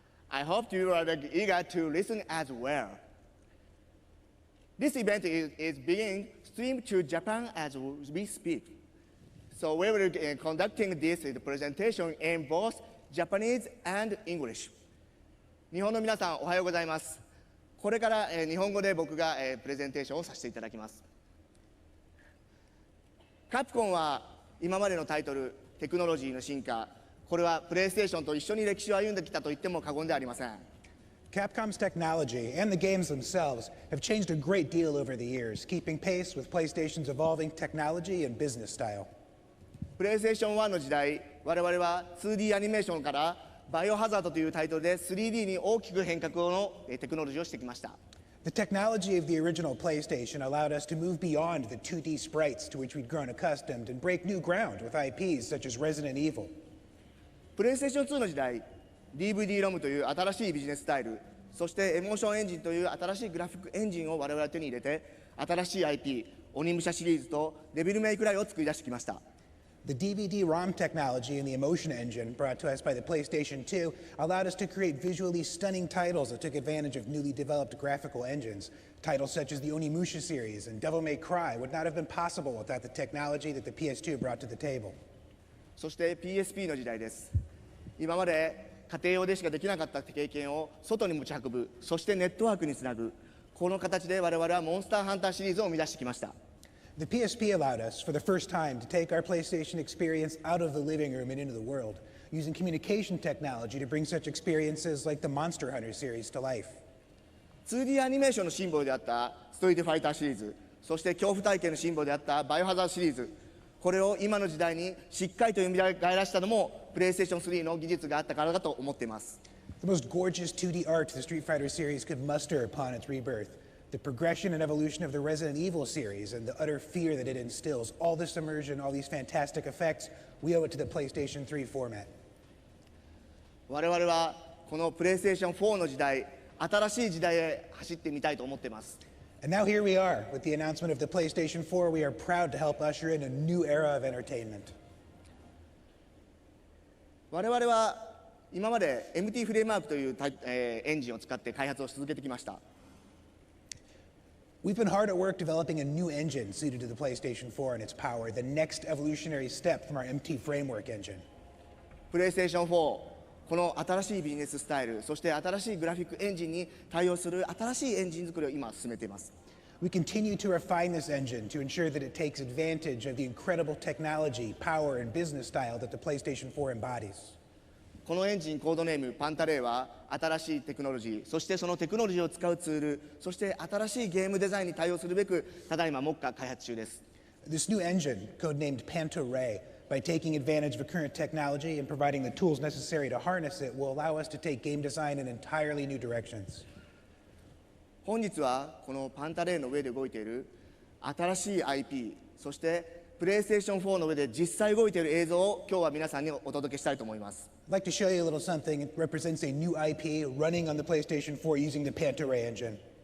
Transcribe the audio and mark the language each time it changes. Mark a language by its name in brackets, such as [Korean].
[English] I hope you are eager to listen as well. This event is being streamed to Japan as we speak. So we will be conducting this presentation in both Japanese and English. [Japanese] 日本の皆さん、おはようございます。これから日本語で僕がプレゼンテーションをさせていただきます。カプコンは今までのタイトル、テクノロジーの進化、これはプレイステーションと一緒に歴史を歩んできたと言っても過言ではありません。 [English] Capcom's technology and the games themselves have changed a great deal over the years, keeping pace with PlayStation's evolving technology and business style. [Japanese] プレイステーション1の時代、我々は 2D アニメーションからバイオハザードというタイトルで 3D に大きく変革のテクノロジーをしてきました。 [English] The technology of the original PlayStation allowed us to move beyond the 2D sprites to which we'd grown accustomed and break new ground with IPs such as Resident Evil. [Japanese] プレイステーション2の時代、DVD ロムという新しいビジネススタイル、そしてエモーションエンジンという新しいグラフィックエンジンを我々は手に入れて、新しい IP、鬼武者シリーズとデビルメイクライを作り出してきました。 [English] The DVD-ROM technology and the emotion engine brought to us by the PlayStation 2 allowed us to create visually stunning titles that took advantage of newly developed graphical engines. Titles such as the Onimusha series and Devil May Cry would not have been possible without the technology that the PS2 brought to the table. [Japanese] そして PSP の時代です。今まで家庭用でしかできなかった経験を外に持ち運ぶ、そしてネットワークにつなぐ、この形で我々はモンスターハンターシリーズを生み出してきました。 [English] The PSP allowed us, for the first time, to take our PlayStation experience out of the living room and into the world, using communication technology to bring such experiences like the Monster Hunter series to life. [Japanese] 2D アニメーションのシンボルであったストリートファイターシリーズ、そして恐怖体験のシンボルであったバイオハザードシリーズ、これを今の時代にしっかりと蘇らしたのもプレイステーション3の技術があったからだと思っています。 [English] The most gorgeous 2D art the Street Fighter series could muster upon its rebirth. The progression and evolution of the Resident Evil series and the utter fear that it instills, all this immersion, all these fantastic effects, we owe it to the PlayStation 3 format. [Japanese] 我々はこのプレイステーション4の時代、新しい時代へ走ってみたいと思っています。 [English] And now here we are, with the announcement of the PlayStation 4, we are proud to help usher in a new era of entertainment. [Japanese] 我々は今まで MT フレームワークというエンジンを使って開発をし続けてきました。 [English] We've been hard at work developing a new engine suited to the PlayStation 4 and its power, the next evolutionary step from our MT framework engine. [Japanese] プレイステーション4、この新しいビジネススタイル、そして新しいグラフィックエンジンに対応する新しいエンジン作りを今進めています。 [English] We continue to refine this engine to ensure that it takes advantage of the incredible technology, power, and business style that the PlayStation 4 embodies. [Japanese] このエンジンコードネームパンタレイは新しいテクノロジー、そしてそのテクノロジーを使うツール、そして新しいゲームデザインに対応するべくただいま目下開発中です。 [English] This new engine, codenamed Panta-Ray, by taking advantage of current technology and providing the tools necessary to harness it, will allow us to take game design in entirely new directions. [Japanese] 本日はこのパンタレイの上で動いている新しい IP、そしてプレイステーション4の上で実際動いている映像を今日は皆さんにお届けしたいと思います。 [English] I'd like to show you a little something. It represents a new IP running on the PlayStation 4 using the Panta-Ray engine.